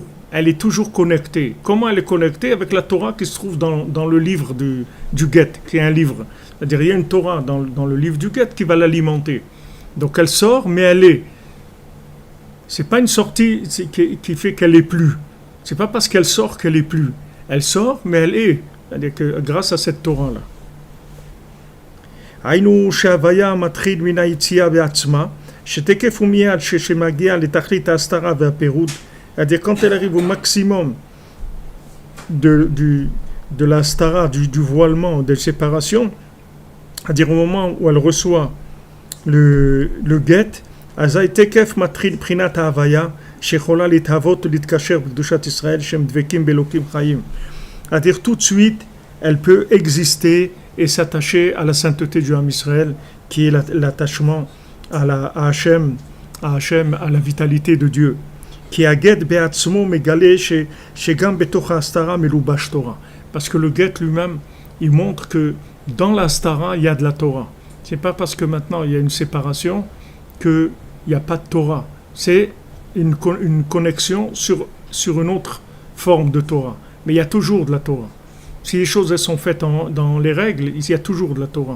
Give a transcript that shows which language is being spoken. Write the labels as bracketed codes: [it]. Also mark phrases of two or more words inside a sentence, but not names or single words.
[fr] Elle est toujours connectée. Comment elle est connectée? Avec la Torah qui se trouve dans le livre du get, qui est un livre. C'est-à-dire il y a une Torah dans le livre du get qui va l'alimenter. Donc elle sort, mais elle est. C'est pas une sortie qui fait qu'elle est plus. C'est pas parce qu'elle sort qu'elle est plus. Elle sort, mais elle est. C'est-à-dire que grâce à cette Torah-là. [he] היינו שההוויה מתחיל מן היציאה בעצמה, שתקף ומיד שמגיע לתכלית ההסתרה והפירוד, [fr] c'est-à-dire quand elle arrive au maximum de la stara, du voilement, de séparation, c'est-à-dire au moment où elle reçoit le get, [he] אזי תקף מתחיל בחינת ההוויה, שיכולה להתהוות ולהתקשר בקדושת ישראל, שהם דבקים באלוקים חיים. [fr] C'est-à-dire tout de suite, elle peut exister et s'attacher à la sainteté du Ham Israël, qui est l'attachement à Hachem, à la vitalité de Dieu. [he] כי הגט בעצמו מגלה שגם בתוך ההסתרה מלובש תורה. [fr] Parce que le get lui-même, il montre que dans la stara, il y a de la Torah. C'est pas parce que maintenant il y a une séparation qu'il n'y a pas de Torah. C'est une connexion sur une autre forme de Torah. Mais il y a toujours de la Torah. Si les choses elles sont faites dans les règles, il y a toujours de la Torah.